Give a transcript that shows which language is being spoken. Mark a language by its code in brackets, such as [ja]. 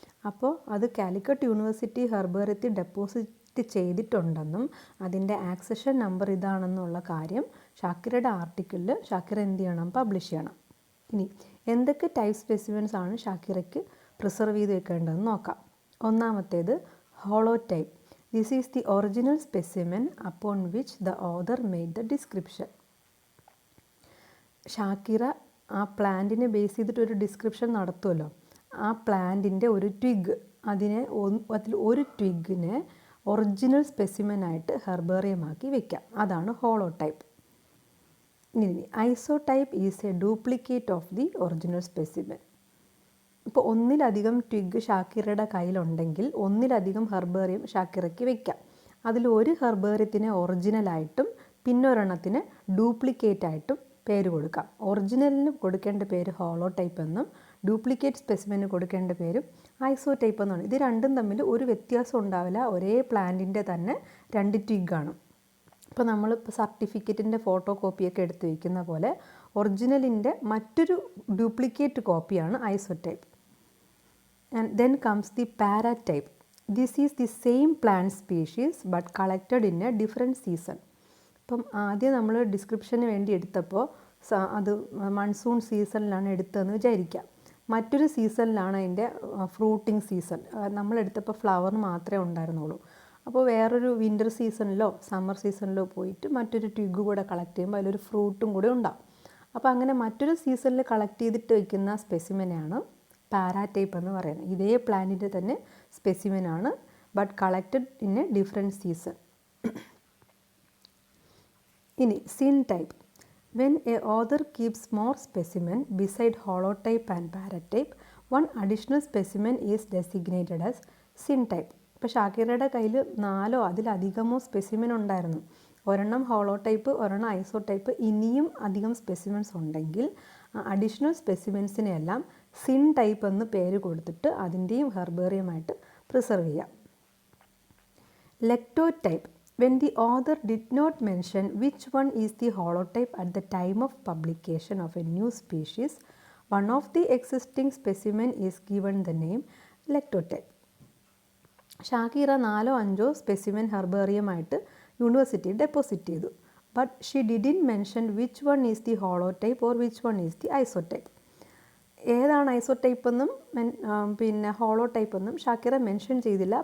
[ml] അപ്പോൾ അത് Calicut university ഹെർബേറിയത്തിൽ deposit ചെയ്തിട്ടുണ്ടെന്നും അതിൻ്റെ ആക്സഷൻ നമ്പർ ഇതാണെന്നുള്ള കാര്യം ഷാക്കിറയുടെ ആർട്ടിക്കിളിൽ ഷാക്കിറ എന്ത് ചെയ്യണം? പബ്ലിഷ് ചെയ്യണം. ഇനി എന്തൊക്കെ ടൈപ്പ് സ്പെസിമെൻസ് ആണ് ഷാക്കിറയ്ക്ക് പ്രിസർവ് ചെയ്ത് വെക്കേണ്ടതെന്ന് നോക്കാം. ഒന്നാമത്തേത് hollow type. [en] This is the original specimen upon which the author made the description. [ml] Shakira ആ പ്ലാന്റിനെ ബേസ് ചെയ്തിട്ടൊരു ഡിസ്ക്രിപ്ഷൻ നടത്തുമല്ലോ. ആ പ്ലാന്റിൻ്റെ ഒരു ട്വിഗ്, അതിൽ ഒരു ട്വിഗിനെ ഒറിജിനൽ സ്പെസിമെനായിട്ട് ഹെർബേറിയമാക്കി വെക്കാം. [en] അതാണ് holotype. ഇനി isotype is a duplicate of the original specimen. [ml] ഇപ്പോൾ ഒന്നിലധികം ട്വിഗ് ഷാക്കിറയുടെ കയ്യിലുണ്ടെങ്കിൽ ഒന്നിലധികം ഹെർബേറിയം ഷാക്കിറയ്ക്ക് വെക്കാം. അതിൽ ഒരു ഹെർബേറിയത്തിനെ ഒറിജിനലായിട്ടും പിന്നൊരെണ്ണത്തിന് ഡ്യൂപ്ലിക്കേറ്റ് ആയിട്ടും പേര് കൊടുക്കാം. ഒറിജിനലിന് കൊടുക്കേണ്ട പേര് ഹോളോ ടൈപ്പ് എന്നും ഡ്യൂപ്ലിക്കേറ്റ് സ്പെസിമെന് കൊടുക്കേണ്ട പേരും ഐസോ ടൈപ്പ് എന്നാണ്. ഇത് രണ്ടും തമ്മിൽ ഒരു വ്യത്യാസം ഉണ്ടാവില്ല. ഒരേ പ്ലാന്റിൻ്റെ തന്നെ 2 ട്വിഗാണ്. ഇപ്പോൾ നമ്മളിപ്പോൾ സർട്ടിഫിക്കറ്റിൻ്റെ ഫോട്ടോ കോപ്പിയൊക്കെ എടുത്ത് വയ്ക്കുന്ന പോലെ ഒറിജിനലിൻ്റെ മറ്റൊരു duplicate കോപ്പിയാണ് iso type. [en] And then comes the paratype. This is the same plant species but collected in a different season. [ml] ഇപ്പം ആദ്യം നമ്മൾ ഡിസ്ക്രിപ്ഷന് വേണ്ടി എടുത്തപ്പോൾ അത് മൺസൂൺ സീസണിലാണ് എടുത്തതെന്ന് വിചാരിക്കാം. മറ്റൊരു സീസണിലാണ് അതിൻ്റെ ഫ്രൂട്ടിങ് സീസൺ. നമ്മളെടുത്തപ്പോൾ ഫ്ലവർ മാത്രമേ ഉണ്ടായിരുന്നുള്ളൂ. അപ്പോൾ വേറൊരു വിൻ്റർ സീസണിലോ സമ്മർ സീസണിലോ പോയിട്ട് മറ്റൊരു ട്വിഗ് കൂടെ കളക്ട് ചെയ്യുമ്പോൾ അതിലൊരു ഫ്രൂട്ടും കൂടെ ഉണ്ടാവും. അപ്പോൾ അങ്ങനെ മറ്റൊരു സീസണിൽ കളക്ട് ചെയ്തിട്ട് വയ്ക്കുന്ന സ്പെസിമെനാണ് പാരാടൈപ്പ് എന്ന് പറയുന്നത്. ഇതേ പ്ലാന്റിൻ്റെ തന്നെ സ്പെസിമെനാണ്, [en] But collected in a different season. ഇനി syntype. When a author keeps more specimen beside holotype and paratype, one additional specimen is designated as syntype. [ml] ഇപ്പോൾ ഷാക്കിറയുടെ കയ്യിൽ 4 അതിലധികമോ സ്പെസിമെൻ ഉണ്ടായിരുന്നു. ഒരെണ്ണം ഹോളോടൈപ്പ്, ഒരെണ്ണം ഐസോടൈപ്പ്, ഇനിയും അധികം സ്പെസിമെൻസ് ഉണ്ടെങ്കിൽ അഡീഷണൽ സ്പെസിമെൻസിനെയെല്ലാം സിൻ ടൈപ്പ് എന്ന് പേര് കൊടുത്തിട്ട് അതിൻ്റെയും ഹെർബേറിയമായിട്ട് പ്രിസർവ് ചെയ്യാം. ലെക്ടോടൈപ്പ്. [en] When the author did not mention which one is the holotype at the time of publication of a new species, one of the existing specimen is given the name lectotype. [ml] Shakira 4-5 specimen ഹെർബേറിയമായിട്ട് യൂണിവേഴ്സിറ്റിയിൽ deposit ചെയ്തു. [en] But she didn't mention which one is the holotype or which one is the isotype. [ml] ഏതാണ് isotype എന്നും പിന്നെ ഹോളോടൈപ്പ് എന്നും Shakira mention ചെയ്തില്ല.